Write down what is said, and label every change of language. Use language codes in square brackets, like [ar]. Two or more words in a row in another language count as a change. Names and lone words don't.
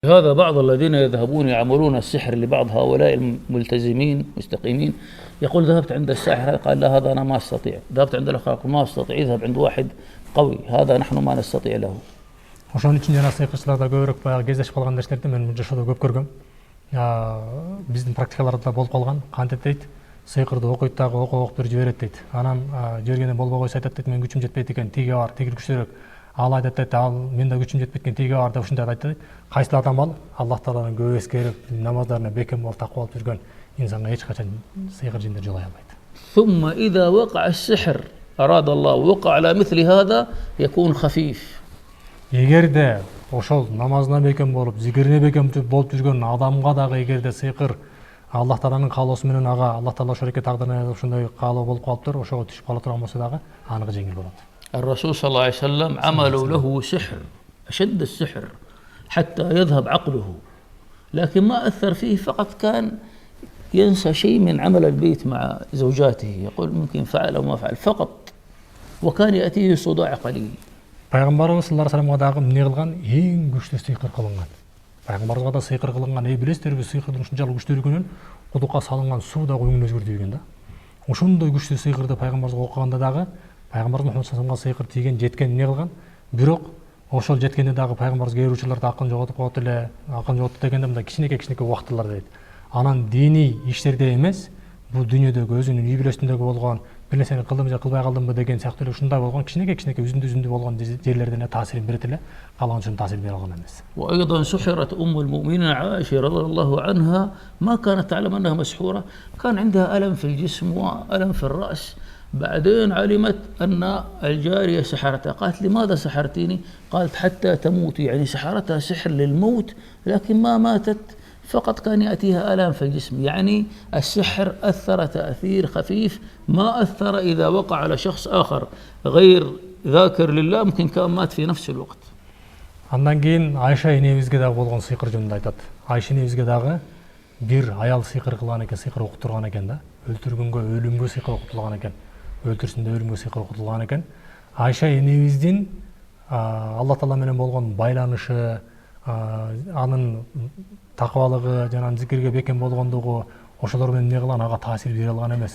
[ar] هذا بعض الذين يذهبون يعملون السحر لبعض هؤلاء الملتزمين مستقيمين، يقول ذهبت عند الساحر، قال لا هذا أنا ما أستطيع. ذهبت عند الآخر ما أستطيع، يذهب عند واحد قوي، هذا نحن ما نستطيع له. [ky] Ошон үчүн жана сыйкырчыларда көбүрөөк баягы кездешип калган нерселерди мен жашоодо көп көргөм. Биздин практикаларда болуп калган. Кантип дейт, сыйкырды окуйт дагы окуп туруп жиберет дейт. Анан жибергенден болбой койсо айтат дейт, мен күчүм жетпейт экен, тиги бар, тиги күчтүүрөөк. Ал айтат дейт, ал менде күчүм жетпейт экен, тиги бар деп ушундай айтат дейт. Кайсыл адам ал Аллах Тааланын көбү эскерип, намаздарына бекем болуп такып алып жүргөн инсанга эч качан сыйкыр жиндер жолой албайт. [ar] ثم إذا وقع السحر أراد الله وقع على مثل هذا يكون خفيف. [ky] Эгерде ошол намазына бекем болуп, зикирине бекем болуп жүргөн адамга дагы эгерде сыйкыр Аллах Тааланын каалоосу менен ага Аллах Таала ошолекке тагдырына ошондой каалоо болуп калыптыр, ошого түшүп кала турган болсо дагы аныкы жеңил болот. [ar] الرسول صلى الله عليه وسلم عملوا له سحر أشد السحر حتى يذهب عقله، لكن ما أثر فيه، فقط كان ينسى شيء من عمل البيت مع زوجاته، يقول ممكن فعل أو ما فعل فقط، وكان يأتيه صداع قليل. [ky] Пайгамбарыбыз [ar] صلى الله عليه [ky] ва салламга дагы эмне кылган? Эң күчтүү сыйкыр кылынган. Пайгамбарыбызга да сыйкыр кылынган. Билесиздерби, сыйкырдын ушунчалык күчтүүлүгүнөн кудукка салынган суу да коюңун өзгөртүп ийген да. Ошондой күчтүү сыйкырды пайгамбарыбызга окуганда дагы пайгамбарыбыз Мухаммад [ar] صلى الله عليه [ky] ва салламга сыйкыр тийген, жеткен эмне кылган? Бирок ошол жеткенде дагы пайгамбарыбыз кээ бир учурларда акылын жоготуп калат эле, акылын жоготту дегенде мындай кичинекей убактылар дейт. Анан диний иштерде эмес, бул дүйнөдөгү өзүнүн үй бүлөсүндөгү болгон бир нерсени кылдым же кылбай калдымбы деген сыяктуу эле ушундай болгон кичинекей үзүндүү болгон жерлерден таасирин берет эле, калган таасир бере алган эмес. [ar] وأيضا سحرت أم المؤمنين عائشة رضي الله عنها، ما كانت تعلم أنها مسحورة، كان عندها ألم في الجسم وألم في الرأس، بعدين علمت أن الجارية سحرتها، قالت لماذا سحرتيني؟ قالت حتى تموت، يعني سحرتها سحر للموت لكن ما ماتت، فقط كان يأتيها ألم في الجسم. يعني السحر أثر تأثير خفيف، ما أثر إذا وقع على شخص آخر غير ذاكر لله، ممكن كان مات في نفس الوقت. [ky] Андан кийин Айша энебизге дагы болгон сыйкыр жөнүндө айтат. Айша энебизге дагы бир аял сыйкыр кылган экен, сыйкыр окутурган экен да. Өлтүргөнгө, өлүмгө сыйкыр окутулган экен. Өлтүрсүн деп өлүмгө сыйкыр окутулган экен. Айша энебиздин Аллах Таала менен болгон байланышы, анын такыбалыгы жана зикирге бекем болгондугу ошолор менен эмне кылган, ага таасир бере алган эмес.